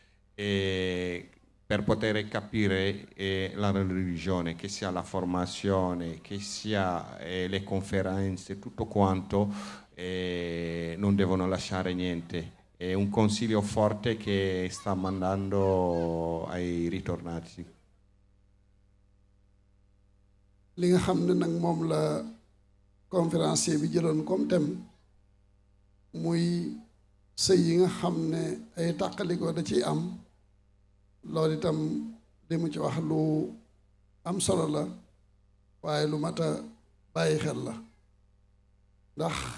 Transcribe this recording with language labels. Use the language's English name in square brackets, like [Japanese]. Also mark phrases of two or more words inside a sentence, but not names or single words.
[Italian] per poter capire la religione, che sia la formazione, che sia le conferenze, tutto quanto, non devono lasciare niente. È un consiglio forte che sta mandando ai ritornati. [Wolof] li nga xam ne nag moom la conférencier bi jëloon [French] comme thème [Wolof] muy sëy yi nga xam ne ay tàqalikoo da ciy am loolu itam li mu ci wax lu am solo la waaye lu mat a bàyyi xel la ndax